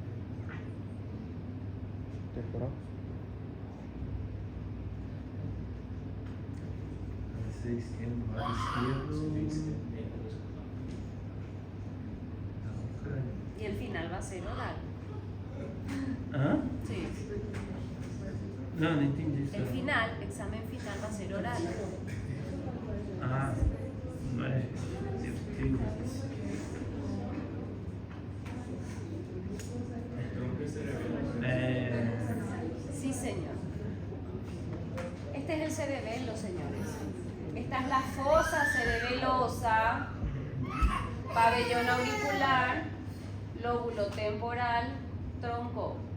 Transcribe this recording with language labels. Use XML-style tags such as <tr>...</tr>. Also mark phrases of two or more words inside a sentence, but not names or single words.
<pt>Temporal? ABC isquémico, lado esquerdo.</pt> <es>Y el final va a ser oral. Hã? Sí.</es> <pt>Não, não entendi isso. El final, examen final va a ser oral. Ah, não é. Meu Deus.</pt> <es>Sí, señor. cerebelo, señores. Esta es la fosa cerebelosa, pabellón auricular, lóbulo temporal, tronco.</es>